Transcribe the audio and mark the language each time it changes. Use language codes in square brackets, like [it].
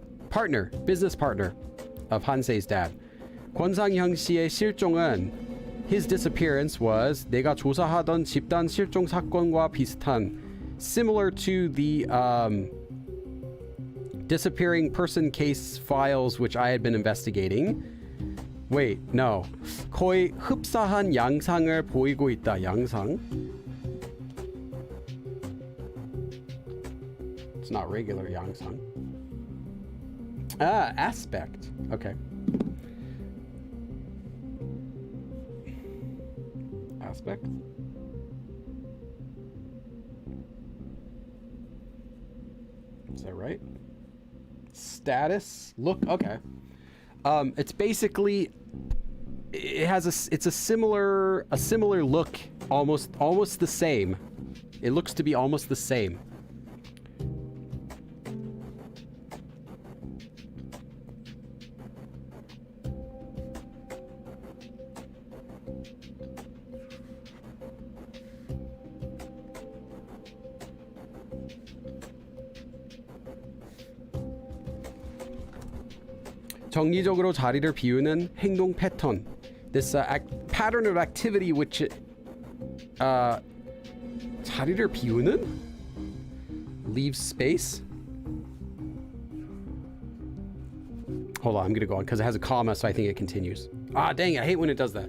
[en] Partner, business partner of 한세's dad. [ko] 권상형 씨의 실종은, [en] his disappearance was, [ko] 내가 조사하던 집단 실종 사건과 비슷한, [en] similar to the disappearing person case files which I had been investigating. Wait, no. [ko] 거의 흡사한 양상을 보이고 있다. 양상? [en] It's not regular 양상. Aspect. Okay. Aspect. Is that right? Status. Look. Okay. It's basically, it's a similar look, almost the same. It looks to be almost the same. [ko] 정기적으로 자리를 비우는 행동 패턴. [en] This pattern of activity which [ko] 자리를 비우는? [en] Leaves space? Hold on, I'm gonna go on because it has a comma, so I think it continues. Ah, dang it, I hate when it does that.